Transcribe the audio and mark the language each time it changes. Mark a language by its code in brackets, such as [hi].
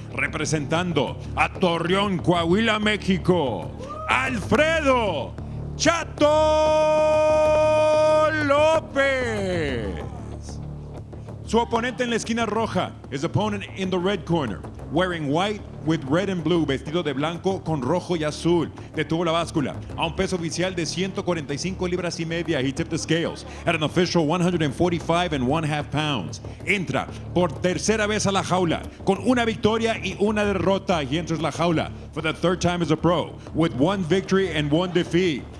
[es] Representando a Torreón, Coahuila, México, Alfredo Chato Lopez. Su oponente en la esquina roja, [en] his opponent in the red corner, wearing white with red and blue, [es] vestido de blanco con rojo y azul. Detuvo la báscula a un peso oficial de 145 libras y media. [en] He tipped the scales at an official 145.5 pounds. [es] Entra por tercera vez a la jaula con una victoria y una derrota. [en] He enters la jaula for the third time as a pro with 1 victory and 1 defeat.